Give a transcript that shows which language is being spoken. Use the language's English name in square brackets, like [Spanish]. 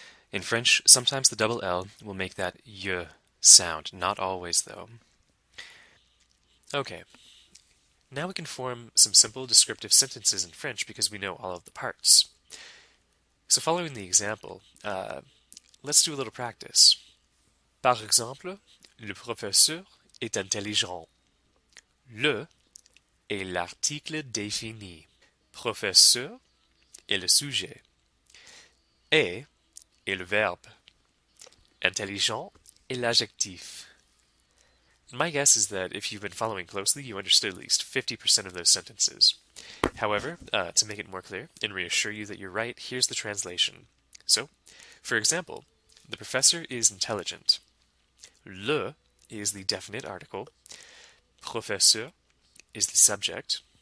[English] In French, sometimes the double L will make that Y sound, not always though. Okay, now we can form some simple descriptive sentences in French because we know all of the parts. So following the example, let's do a little practice. [French] Par exemple, le professeur est intelligent. Le est l'article défini. Professeur est le sujet. Est le verbe. Intelligent est l'adjectif. [English] My guess is that if you've been following closely, you understood at least 50% of those sentences. However, to make it more clear and reassure you that you're right, here's the translation. So, for example, the professor is intelligent. Le is the definite article. Professeur is the subject.